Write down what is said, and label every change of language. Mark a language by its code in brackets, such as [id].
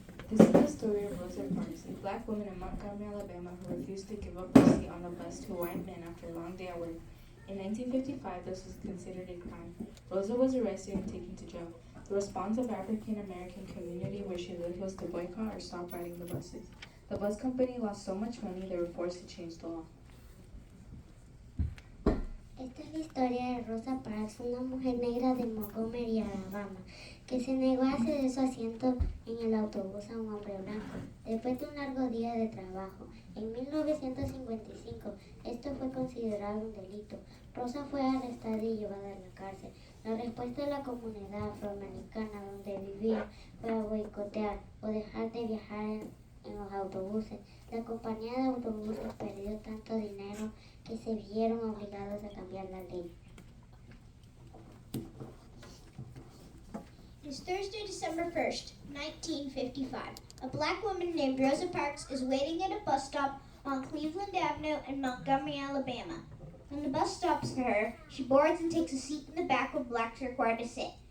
[en] This is the story of Rosa Parks, a black woman in Montgomery, Alabama, who refused to give up her seat on the bus to white men after a long day at work. In 1955, this was considered a crime. Rosa was arrested and taken to jail. The response of African American community where she lived was to boycott or stop riding the buses. The bus company lost so much money they were forced to change the law. [es] Esta es la historia de Rosa Parks, una mujer negra de Montgomery, Alabama, que se negó a ceder su asiento en el autobús a un hombre blanco. Después de un largo día de trabajo, en 1955, esto fue considerado un delito. Rosa fue arrestada y llevada a la cárcel. La respuesta de la comunidad afroamericana donde vivía fue a boicotear o dejar de viajar en los autobuses. La compañía de autobuses perdió tanto dinero que se vieron obligados a cambiar la ley. [en] It's Thursday, December 1st, 1955. A black woman named Rosa Parks is waiting at a bus stop on Cleveland Avenue in Montgomery, Alabama. When the bus stops for her, she boards and takes a seat in the back where blacks are required to sit.